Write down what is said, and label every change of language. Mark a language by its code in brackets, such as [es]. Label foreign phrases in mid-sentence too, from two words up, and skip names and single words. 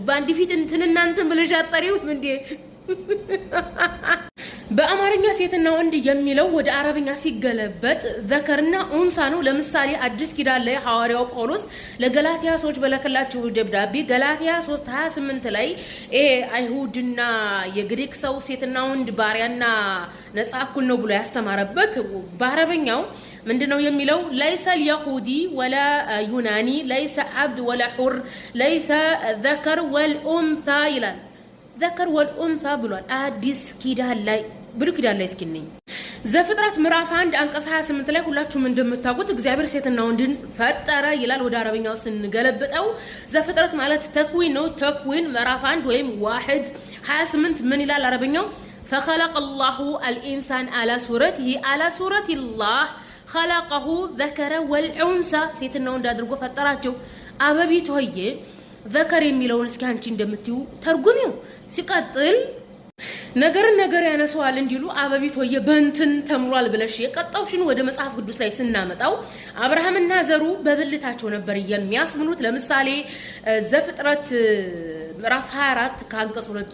[am] በአንድ ፊት እንትን እናንተን ብለሽ አጠሪው እንዴ? በአማርኛ ሴትና ወንድ የሚለው ወደ አረብኛ ሲገለበጥ ዘከርና ኡንሳ ነው። ለምሳሌ አዲስ ኪዳን ላይ ሐዋርያው ጳውሎስ ለገላትያ ሰዎች በለከላቸው ደብዳቤ ገላትያ 3:28 ላይ አይሁድና የግሪክ ሰው ሴትና ወንድ ባሪያና ነፃ እኩል ነው ብሎ ያስተማረበት በአረበኛው ምንድነው የሚለው? [ar] ليس اليهودي ولا يوناني ليس عبد ولا حر ليس ذكر والأنثى [am] ይላል። [ar] ذكر والأنثى [am] ብሏል አዲስ ኪዳን ላይ ብሉይ ኪዳን ላይ እስኪነኝ ዘፍጥረት ምዕራፍ 1 አንቀጽ 28 ላይ ሁላችሁም እንደምታውቁት እግዚአብሔር ሴትና ወንድን ፈጠረ ይላል። ወደ አረበኛው ስንገለብጠው ዘፍጥረት ማለት ተክዊን ነው። ተክዊን ምዕራፍ 1 ወይም 1:28 ምን ይላል አረበኛው? [ar] فخلق الله الانسان على صورته على صورة الله خلقه ذكر والانثى [am] ሴትና ወንድ አድርጎ ፈጠራቸው። አበቢት ሆዬ ዘከር የሚለውን እስኪ አንቺ እንደምትዩ ተርጉሚው። ሲቀጥል ነገር ያነሰዋል እንዲሉ አበቢት ሆየ በእንትን ተምሯል ብለሽ የቀጣውሽን ወደ መጽሐፍ ቅዱስ ላይ ስናመጣው አብርሃምና ዘሩ በብልታቸው ነበር የሚያስምኑት። ለምሳሌ ዘፍጥረት ምዕራፍ 24 ከአንቀጽ 2